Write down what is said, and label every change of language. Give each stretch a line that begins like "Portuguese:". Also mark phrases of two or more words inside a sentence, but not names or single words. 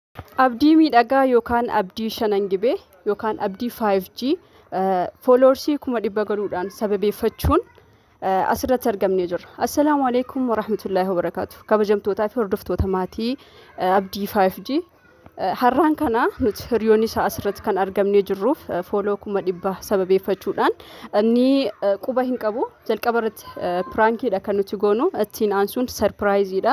Oromo: Abdii miidhagaa yookaan abdii shanangibee yookaan abdii 5G fooloorsii 100 galuudhaan sababeeffachuun asirratti argamnee jirra.
Arabic: السلام عليكم ورحمة الله وبركاته.
Oromo: Kabajamtootaa fi hordoftoota maatii abdii 5G har'aan kana nuti hiriyoonni isaa asirratti kan argamnee jirruuf fooloo 100 sababeeffachuudhaan inni quba hin qabu jalqaba irratti piraankiidha kan nuti goonu ittiin aansuun sarpiraayiziidha.